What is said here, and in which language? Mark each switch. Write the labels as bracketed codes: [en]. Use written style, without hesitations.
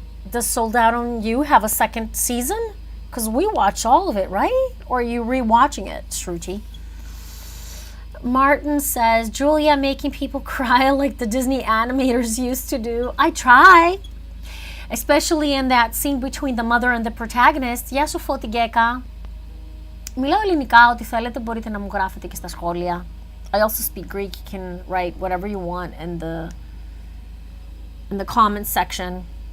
[en] Does Sold Out on You have a second season? Because we watch all of it, right? Or are you rewatching it, Shruti? Martin says, Julia making people cry like the Disney animators used to do. I try. Especially in that scene between the mother and the protagonist. [el] Γεια σου Φώτη Γκέκα. Μιλάω ελληνικά, ό,τι θέλετε μπορείτε να μου γράφετε και στα σχόλια. [en] I also speak Greek. You can write whatever you want in the comments section.